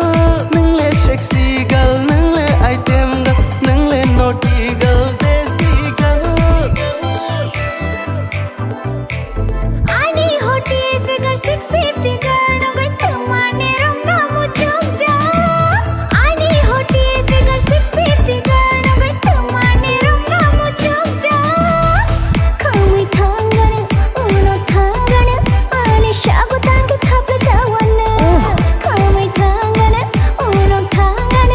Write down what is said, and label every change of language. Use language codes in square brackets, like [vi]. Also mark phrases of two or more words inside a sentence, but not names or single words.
[trp] Nang le [en] sexy girl, [trp] nang le [en] item girl, [trp] nang le [en] naughty girl, desi girl. [trp] Ani hoti [en] figure sexy figure [trp] no gai tumane rom na mujog ja. Ani hoti [en] figure sexy figure [trp] no gai tumane rom na mujog ja. Kamai thangana uno thangana. Ani shago tangi thapla chawana. Kamai thangana uno thangana.